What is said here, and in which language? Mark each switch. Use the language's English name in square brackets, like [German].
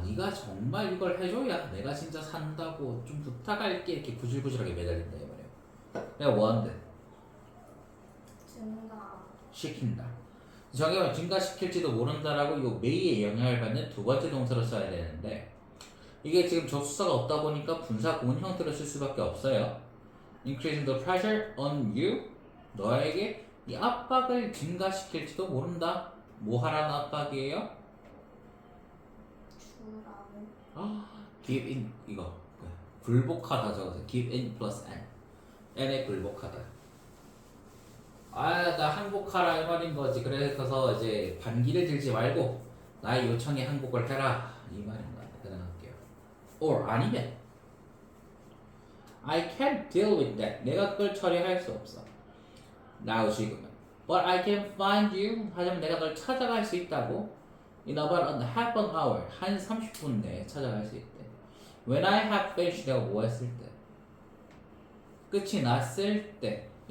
[Korean] 네가 정말 이걸 해줘야 내가 진짜 산다고 좀 부탁할게 이렇게 구질구질하게 매달린다 이 말이에요. 내가 뭐한대? 증가. 시킨다. 정의만 증가시킬지도 모른다라고 이거 may에 영향을 받는 두 번째 동사로 써야 되는데 이게 지금 접수사가 없다 보니까 분사 구문 형태로 쓸 수밖에 없어요. [English] Increasing the pressure on you. [Korean] 너에게 이 압박을 증가시킬지도 모른다. 뭐 하라는 압박이에요? 주라는 give in 이거 굴복하다 적어서 give in plus n. n에 굴복하다. 나 항복하라 이 말인 거지. 그래서 이제 반기를 들지 말고 나의 요청에 항복을 해라 이 말인 거야. 가능할게요. [English] or [Korean] 아니면 [English] I can't deal with that. [Korean] 내가 그걸 처리할 수 없어. [English] now [Korean] 지금은. [English] But I can find you. [Korean] 하지만 내가 널 찾아갈 수 있다고. [English] In about a half an hour. [Korean] 한 30분 내에 찾아갈 수 있대. [English] When I have finished. [Korean] 내가 뭐 했을 때? 끝이 났을 때.